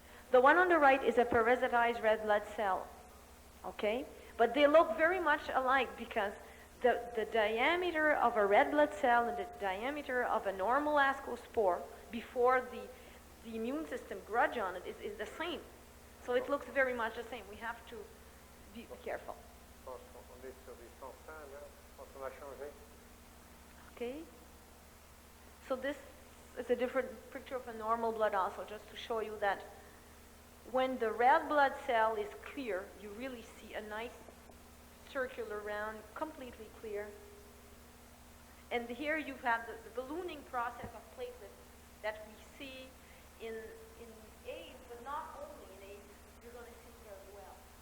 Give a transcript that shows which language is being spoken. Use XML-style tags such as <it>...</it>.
<en>The one on the right is a parasitized red blood cell, okay? But they look very much alike because the diameter of a red blood cell and the diameter of a normal ascospore before the immune system grudge on it is the same. So it looks very much the same. We have to be careful.</en> <fr>je pense qu'on est sur des 105 là. Je pense qu'on a changé.</fr> <en>Okay. So this is a different picture of a normal blood also, just to show you that when the red blood cell is clear, you really see a nice circular round, completely clear. And here you have the ballooning process of platelets that we see in AIDS, but not only in AIDS, you're going to see here as well.</en>